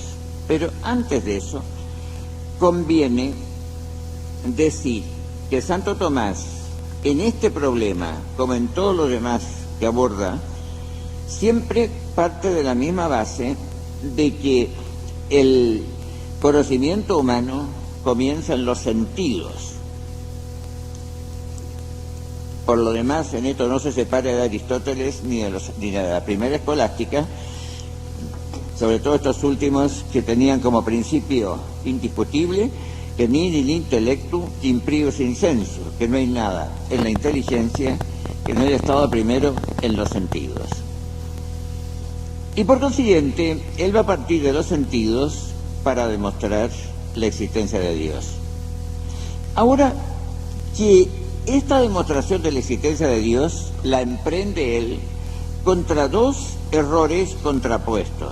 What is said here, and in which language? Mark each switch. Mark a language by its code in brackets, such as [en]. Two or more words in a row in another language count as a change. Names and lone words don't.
[es] Pero antes de eso, conviene decir que Santo Tomás, en este problema, como en todo lo demás que aborda, siempre parte de la misma base de que el conocimiento humano comienza en los sentidos. Por lo demás, en esto no se separa de Aristóteles ni de la primera escolástica, sobre todo estos últimos que tenían como principio indiscutible que [la] nihil intellectu in prius insensu, [es] que no hay nada en la inteligencia que no haya estado primero en los sentidos. Y por consiguiente, él va a partir de los sentidos para demostrar la existencia de Dios. Ahora, que esta demostración de la existencia de Dios la emprende él contra dos errores contrapuestos.